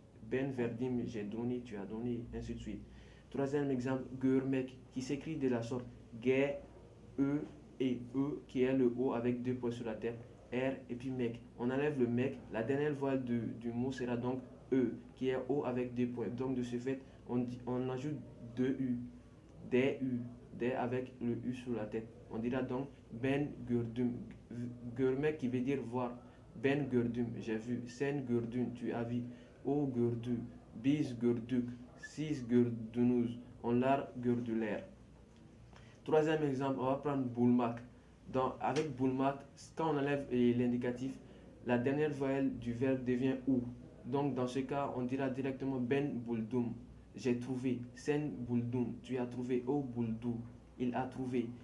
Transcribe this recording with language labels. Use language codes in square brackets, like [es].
[tr] Ben verdim, [fr] j'ai donné, tu as donné, ainsi de suite. Troisième exemple, görmek, qui s'écrit de la sorte G, E et E, qui est le O avec deux points sur la tête, R et puis mec. On enlève le mec, la dernière voix du mot sera donc E, qui est O avec deux points. Donc de ce fait, on ajoute deux U, des U, des avec le U sur la tête. On dira donc [tr] ben gördüm. [fr] Görmek qui veut dire voir. [tr] Ben gördüm, [fr] j'ai vu. [tr] Sen gördün, [fr] tu as vu. [tr] O gördü, biz gördük, siz gördünüz, onlar gördüler. [fr] Troisième exemple, on va prendre bulmak. Avec bulmak, quand on enlève l'indicatif, la dernière voyelle du verbe devient ou. Donc dans ce cas, on dira directement [tr] ben buldum, [fr] j'ai trouvé. [tr] Sen buldum, [fr] tu as trouvé. [tr] O buldu, [fr] il a trouvé.